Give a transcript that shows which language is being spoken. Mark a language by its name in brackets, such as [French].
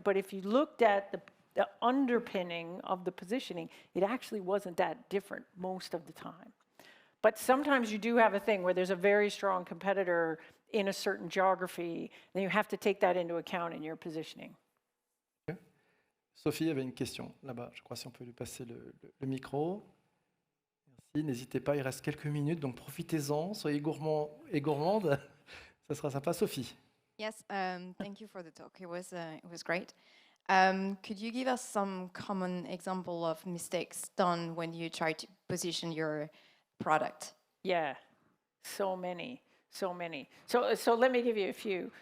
[English] But if you looked at the underpinning of the positioning, it actually wasn't that different most of the time. But sometimes you do have a thing where there's a very strong competitor in a certain geography, then you have to take that into account in your positioning. Okay. [French] Sophie avait une question là-bas. Je crois si on peut lui passer le micro. Merci. N'hésitez pas, il reste quelques minutes, donc profitez-en. Soyez gourmands et gourmandes. Ça sera sympa. Sophie. [English] Yes, thank you for the talk. It was great. Could you give us some common example of mistakes done when you try to position your product? Yeah, so many. So let me give you a few.